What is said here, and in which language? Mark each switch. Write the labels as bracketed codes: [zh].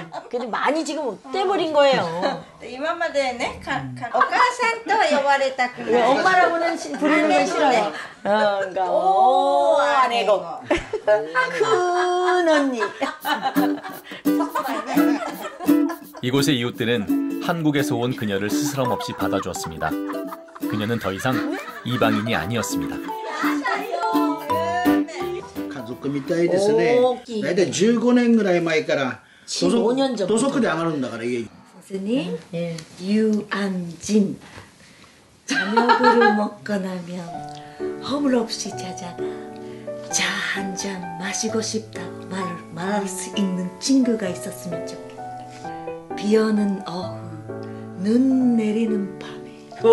[ko] 근데 많이 지금 떼버린 거예요. [ja] 今までね、お母さんとは呼ばれたくない。 [ko] 엄마라고는 부르는 건 싫어요. 그러니까 오 아내고 큰 언니. 이곳의 이웃들은 한국에서 온 그녀를 스스럼 없이 받아주었습니다. 그녀는 더 이상 이방인이 아니었습니다. [ja] 家族みたいですね。大体15年ぐらい前から土足で上がるんだから家に。 [ko] 선생님, 유안진. 저녁을 먹고 나면 허물 없이 자잖아. 차 한 잔 마시고 싶다고 말할 수 있는 친구가 있었으면 좋겠다. 비 오는 오후, 눈 내리는 밤에.